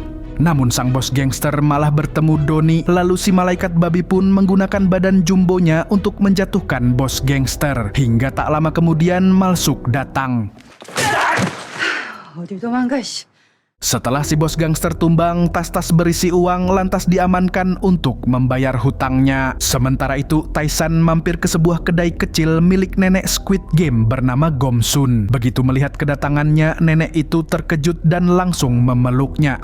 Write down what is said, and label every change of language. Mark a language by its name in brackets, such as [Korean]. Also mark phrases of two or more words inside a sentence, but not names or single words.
[Indonesian] Namun sang bos gangster malah bertemu Doni, lalu si malaikat babi pun menggunakan badan jumbonya untuk menjatuhkan bos gangster. Hingga tak lama kemudian Malsuk datang. [Korean] 어딜 도망가, 씨. [Indonesian] Setelah si bos gangster tumbang, tas-tas berisi uang lantas diamankan untuk membayar hutangnya. Sementara itu, Taisan mampir ke sebuah kedai kecil milik nenek Squid Game bernama Gomsun. Begitu melihat kedatangannya, nenek itu terkejut dan langsung memeluknya.